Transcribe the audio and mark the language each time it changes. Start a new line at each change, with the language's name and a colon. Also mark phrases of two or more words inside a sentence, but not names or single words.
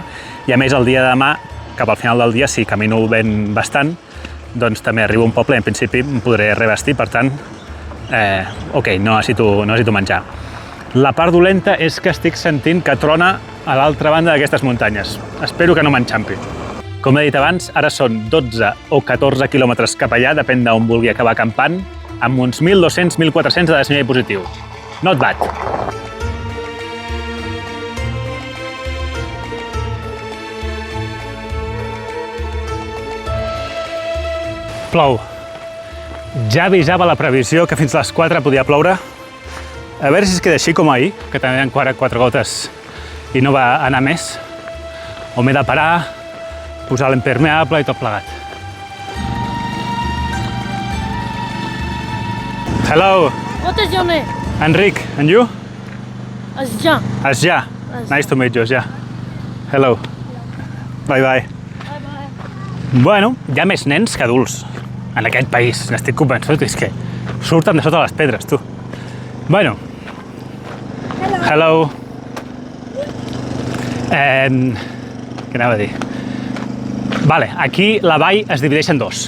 Catalan: I a més el dia de demà, cap al final del dia, si camino ben bastant, doncs també arribo a un poble i en principi em podré revestir, per tant, ok, no necessito menjar. La part dolenta és que estic sentint que trona a l'altra banda d'aquestes muntanyes. Espero que no m'enxampi. Com he dit abans, ara són 12 o 14 quilòmetres cap allà, depèn d'on vulgui acabar acampant, amb uns 1.200-1.400 de desnivell positiu.
English: Not bad.
Catalan: Plou. Ja avisava la previsió que fins a les 4 podia ploure. A veure si es queda així com ahir, que també hi ha 4 gotes i no va anar més. O m'he de parar, posar l'impermeable i tot plegat.
English: Hello. What is your name? Enric, and you? Asja. Asja. Nice to meet you, Asja. Hello. Bye. Bye.
Catalan: Bueno, hi ha més nens que adults en aquest país, n'estic convençut, és que surten de sota les pedres, tu. Bueno. Hello. Què anava a dir? Vale, aquí la vall es divideix en dos.